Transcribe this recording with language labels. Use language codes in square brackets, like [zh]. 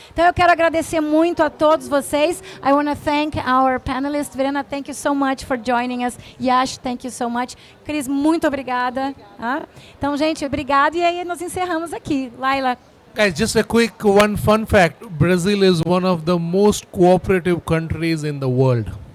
[pt] Então eu quero agradecer muito a todos vocês. [en] I want to thank our panelists. Verena, thank you so much for joining us. Yash, thank you so much. Cris, [pt] muito obrigada. Então, gente, obrigado, e aí nós encerramos aqui. Laila. [en] Guys, just a quick one fun fact. Brazil is one of the most cooperative countries in the world.